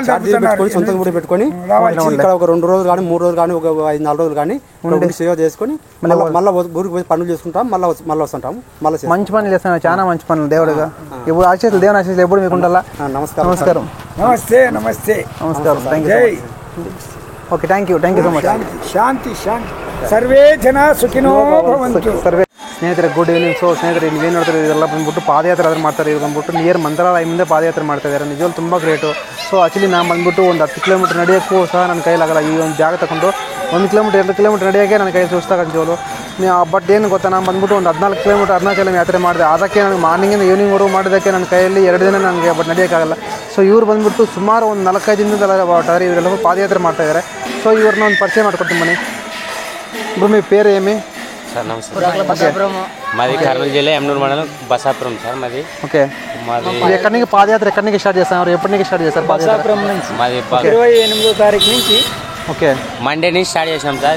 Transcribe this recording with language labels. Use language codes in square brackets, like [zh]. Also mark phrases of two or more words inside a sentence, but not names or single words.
[te] సొంత గుడి పెట్టుకొని ఇక్కడ ఒక 2 రోజులు కానీ 3 రోజులు కానీ ఒక 5-4 రోజులు కానీ సేవ చేసుకుని మళ్ళీ ఊరికి పోయి పనులు చేసుకుంటాం. మళ్ళీ వస్తుంటాం. మళ్ళీ మంచి పనులు చేస్తాను, చాలా మంచి పనులు దేవుడుగా. ఇప్పుడు ఆశీస్సులు, దేవుని ఆశీస్సులు ఎప్పుడు మీకు ఉండాలా. నమస్కారం. నమస్తే. నమస్కారం. [en] Okay, thank you so much. [te] శాంతి. [sa] ಸರ್ವೇ ಜನ ಸುಖಿನೋ ಭವಂತು. [kn] ಸರ್ವೇ ಸ್ನೇಹಿತರೆ [en] good evening. [kn] ಸೊ ಸ್ನೇಹಿತರೆ ಇಲ್ಲಿ ಏನು ನೋಡ್ತಾರೆ, ಇದೆಲ್ಲ ಬಂದ್ಬಿಟ್ಟು ಪಾದಯಾತ್ರೆ ಆದ್ರೆ ಮಾಡ್ತಾರೆ. ಇದು ಬಂದ್ಬಿಟ್ಟು ನಿಯರ್ ಮಂತ್ರಾಲಯದಿಂದ ಪಾದಯಾತ್ರೆ ಮಾಡ್ತಾ ಇದ್ದಾರೆ. ನಿಜವಾಗ್ಲೂ ತುಂಬ ಗ್ರೇಟು. ಸೊ ಆ್ಯಕ್ಚುಲಿ ನಾನು ಬಂದ್ಬಿಟ್ಟು ಒಂದು 10 ಕಿಲೋಮೀಟರ್ ನಡೆಯೋಕ್ಕೂ ಸಹ ನನ್ನ ಕೈಲಾಗಲ್ಲ. ಈ ಒಂದು ಜಾಗ ತಗೊಂಡು 1 ಕಿಲೋಮೀಟರ್ 2 ಕಿಲೋಮೀಟರ್ ನಡೆಯೋಕ್ಕೆ ನನ್ನ ಕೈ ಸುಸ್ತಾಗ ನಿಜವಾಗ್ಲು. ಬಟ್ ಏನು ಗೊತ್ತಾ, ನಾನು ಬಂದ್ಬಿಟ್ಟು ಒಂದು 14 ಕಿಲೋಮೀಟರ್ ಅರುಣಾಚಲ ಯಾತ್ರೆ ಮಾಡಿದೆ. ಅದಕ್ಕೆ ನನಗೆ ಮಾರ್ನಿಂಗಿಂದ ಈವ್ನಿಂಗ್ವರೆಗೂ ಮಾಡೋದಕ್ಕೆ ನನ್ನ ಕೈಯಲ್ಲಿ 2 ದಿನ ನನಗೆ ಬಟ್ ನಡೆಯೋಕ್ಕಾಗಲ್ಲ. ಸೊ ಇವ್ರು ಬಂದ್ಬಿಟ್ಟು ಸುಮಾರು ಒಂದು 4-5 ದಿನದ ಹೊರಟಾರೆ. ಇವರೆಲ್ಲ ಪಾದಯಾತ್ರೆ ಮಾಡ್ತಾಯಿದ್ದಾರೆ. సో ఇవ్వరిని ಒಂದು పరిచయం ಮಾಡ್ಕೊಡ್ತೀನಿ ಬನ್ನಿ. [te] ఇప్పుడు మీ పేరు ఏమి? సార్ నమస్తే. మాది కర్నూలు జిల్లా ఎమ్నూరు మండలం బసాపురం సార్ మాది. ఓకే. మాది ఎక్కడి నుంచి పాదయాత్ర ఎక్కడి నుంచి స్టార్ట్ చేస్తారు? ఎప్పటి నుంచి స్టార్ట్ చేస్తారు? బసాపురం నుంచి. మాది 28వ తారీఖు నుంచి. ఓకే. మండే నుంచి స్టార్ట్ చేసినాం సార్.